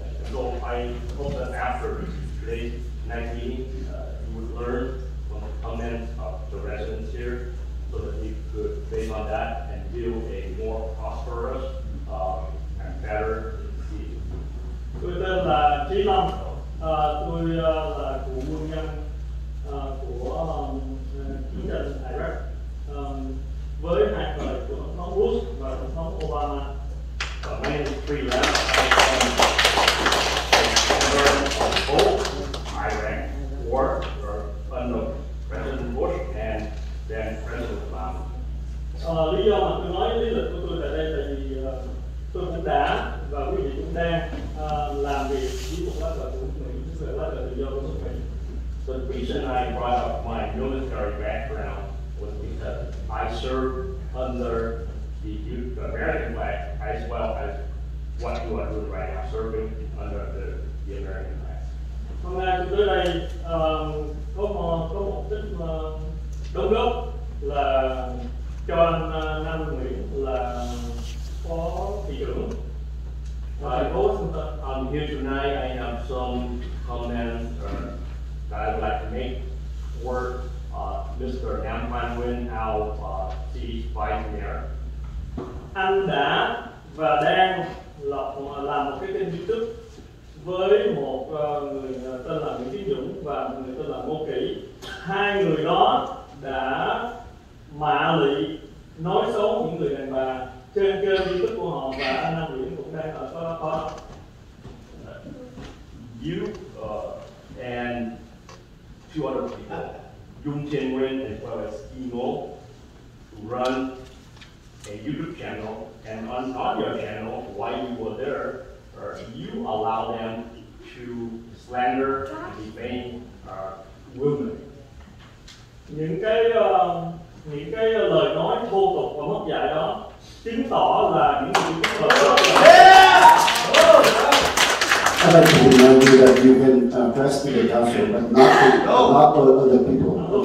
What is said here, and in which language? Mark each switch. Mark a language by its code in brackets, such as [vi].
[en] So I hope that after today's night meeting, you would learn from the comments of the residents here, so that you could, based on that, and build a more prosperous and better city. [vi] Tôi tên là Trí Long, tôi là cựu quân nhân của chiến tranh Iraq, với hai thời của tổng thống Bush và tổng thống Obama. [en] My name is Free Lam. Both Iraq war under President Bush and then President Obama. [vi] Lý do mà tôi nói lý lịch của tôi tại đây là vì tôi cũng đã và quý vị cũng đang làm việc với một lá cờ của Mỹ, với lá cờ tự do của nước Mỹ. [en] So the reason I brought up my military background was because I served under the American flag as well as what you are doing right now, serving under the American flag. [vi] Hôm nay tôi tới đây có một chút đóng góp là cho anh Nam Nguyễn là phó thị trưởng thành phố Washington. [en] Here tonight I have some comments that I would like to make toward Mr. Nam Quan Nguyen, our city's vice mayor. [vi] Anh đã và đang làm một cái kênh YouTube với một người tên là Nguyễn Tiến Dũng và một người tên là Ngô Kỷ. Hai người đó đã mạ lị nói xấu những người đàn bà trên kênh YouTube của họ, và anh Nam Nguyễn cũng đang ở đó. [en] You and two other people, Dung Chen Nguyen as well as Emo, run a YouTube channel, and on your channel, while you were there, you allow them to slander and defame women. [vi] Những cái lời nói thô tục và mất dạy đó chứng tỏ là những người [en] I'd like to remind you that you can press to the council, but not other people.